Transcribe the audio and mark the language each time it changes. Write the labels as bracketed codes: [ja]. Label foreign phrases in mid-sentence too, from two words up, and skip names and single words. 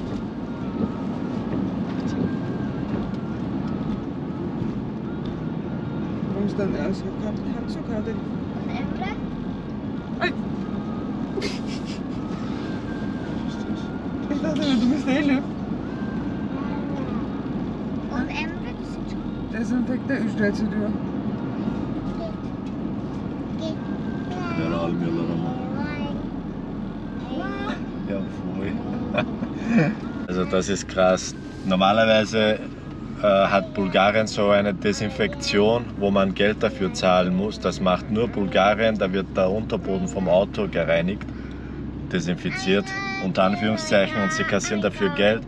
[de] Warum ist dann alles so kalt? Hat so kalt. Elif. Ay. Ich dachte, du bist der Elif. Und Emre, das sind schon. [tr] Dezenfekte ücretsiz diyor. Beni almıyorlar ama. [de] Ja, voll. Also das ist krass. Normalerweise hat Bulgarien so eine Desinfektion, wo man Geld dafür zahlen muss. Das macht nur Bulgarien, da wird der Unterboden vom Auto gereinigt, desinfiziert, unter Anführungszeichen, und sie kassieren dafür Geld.